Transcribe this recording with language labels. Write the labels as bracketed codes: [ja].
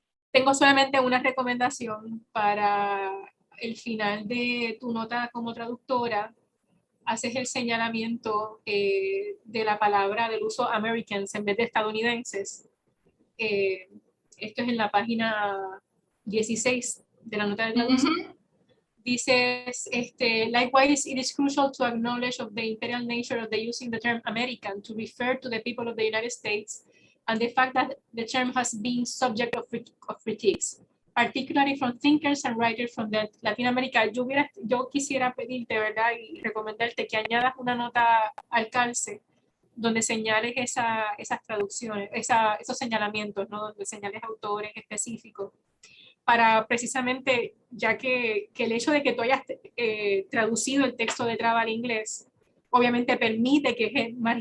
[es] Tengo solamente una recomendación para el final de tu nota como traductora. Haces el señalamiento de la palabra del uso Americans en vez de estadounidenses. Esto es en la página 16 de la nota de traducción. Dices, [en] likewise, it is crucial to acknowledge of the imperial nature of the using the term American to refer to the people of the United States and the fact that the term has been subject of critiques, particularly from thinkers and writers from Latin America. [es] Yo quisiera pedirte, ¿verdad?, y recomendarte que añadas una nota al calce donde señales esas traducciones, esos señalamientos, ¿no?, donde señales autores específicos, para precisamente, ya que el hecho de que tú hayas traducido el texto de Traba al inglés, obviamente permite que